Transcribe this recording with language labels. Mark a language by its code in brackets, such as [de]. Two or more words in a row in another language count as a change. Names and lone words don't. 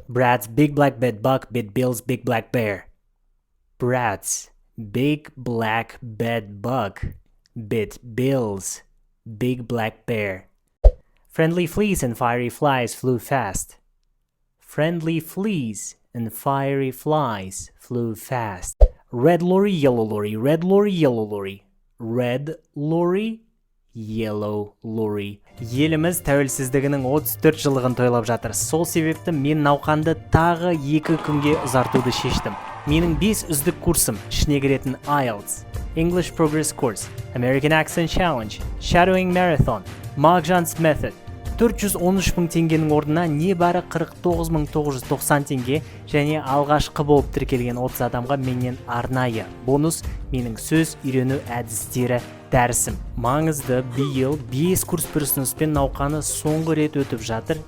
[en] Brad's big black bed bug bit Bill's big black bear. Brad's big black bed bug bit Bill's big black bear. Friendly fleas and fiery flies flew fast. Friendly fleas and fiery flies flew fast. Red lorry, yellow lorry, red lorry, yellow lorry. Red lorry, yellow lorry. [kk] Еліміз тәуелсіздігінің 34 жылығын тойлап жатыр. Сол себепті мен науқанды тағы 2 күнге ұзартуды шештім. Менің 5 үздік курсым ішіне кіретін IELTS, English Progress Course, American Accent Challenge, Shadowing Marathon, Mark-Jan's Method 413 мың теңгенің орнына небәрі 49.990 теңге және алғашқы болып тіркелген 30 адамға менен арнайы бонус менің сөз үйрену әдістері дәрісім. Маңызды биыл 5 курс бір ұсыныспен науқаны соңғы рет өтіп жатыр.